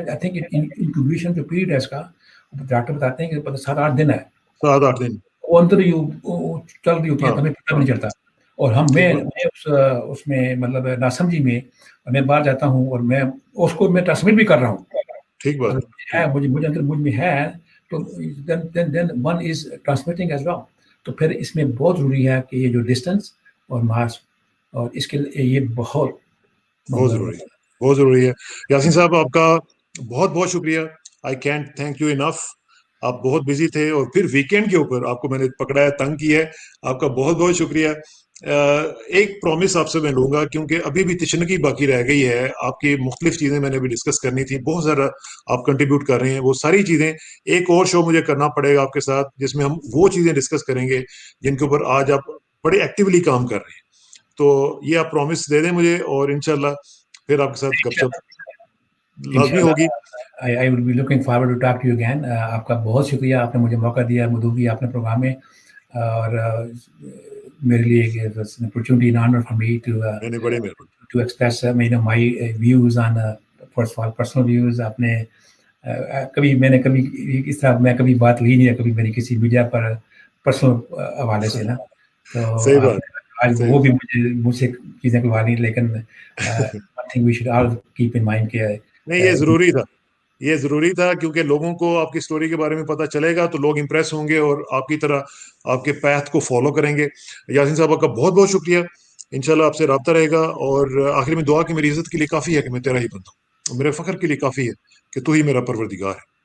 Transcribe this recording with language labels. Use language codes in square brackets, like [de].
[en] I think [ur] incubation جو period ہے اس کا, ڈاکٹر بتاتے ہیں کہ 7-8 دن ہے, 7-8 دن وہ اندر چل رہی ہوتی ہے, ہمیں پتہ بھی نہیں چلتا. اور میں اس میں مطلب ناسمجھی میں باہر جاتا ہوں, اور میں اس کو میں ٹرانسمٹ بھی کر رہا ہوں. ٹھیک بات ہے, مجھ میں ہے, تو [en] then one is transmitting as well. [ur] تو پھر اس میں بہت ضروری ہے کہ یہ جو ڈسٹینس اور ماسک, اور اس کے لیے یہ بہت ضروری ہے. یاسین صاحب آپ کا بہت بہت شکریہ. [en] I can't thank you enough. [ur] آپ بہت بزی تھے, اور پھر ویکینڈ کے اوپر آپ کو میں نے پکڑا ہے, تنگ کیا ہے. آپ کا بہت بہت شکریہ. ایک پرومس آپ سے میں لوں گا, کیونکہ ابھی بھی تشنگی باقی رہ گئی ہے. آپ کی مختلف چیزیں میں نے بھی ڈسکس کرنی تھی, بہت زیادہ آپ کنٹریبیوٹ کر رہے ہیں. وہ ساری چیزیں ایک اور شو مجھے کرنا پڑے گا آپ کے ساتھ, جس میں ہم وہ چیزیں ڈسکس کریں گے جن کے اوپر آج آپ بڑے ایکٹیولی کام کر رہے ہیں. تو یہ آپ پرومس دے دیں مجھے, اور انشاءاللہ پھر آپ کے ساتھ گپ شپ لازمی ہوگی. [en] I will be looking forward to talk to you again. [ur] آپ کا بہت شکریہ, آپ نے مجھے موقع دیا مدعوی آپ نے پروگرام میں, اور میرے لیے [en] opportunity and honor for me to express my views on first of all personal views. [ur] آپ نے میں نے کبھی اس طرح میں کبھی بات لی نہیں ہے کبھی میری کسی میڈیا پر پرسنل حوالے سے نا, تو آج وہ بھی مجھ سے چیزیں کروا لی. [en] لیکن I think we should all keep in mind کہ [ur] نہیں, یہ ضروری تھا کیونکہ لوگوں کو آپ کی سٹوری کے بارے میں پتہ چلے گا تو لوگ امپریس ہوں گے اور آپ کی طرح آپ کے پیتھ کو فالو کریں گے. یاسین صاحب کا بہت بہت شکریہ. انشاءاللہ آپ سے رابطہ رہے گا, اور آخر میں دعا کہ میری عزت کے لیے کافی ہے کہ میں تیرا ہی بنتا ہوں, میرے فخر کے لیے کافی ہے کہ تو ہی میرا پروردگار ہے.